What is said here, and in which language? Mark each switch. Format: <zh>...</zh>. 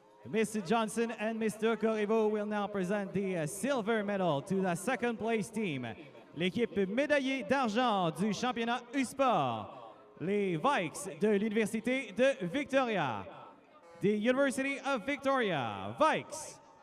<en>Mr. Johnson and Mr. Corriveau will now present the silver medal to the second place team.</en> <fr>L'équipe médaillée d'argent du championnat USPORTS, les Vikes de l'Université de Victoria.</fr> <en>The University of Victoria, Vikes.</en>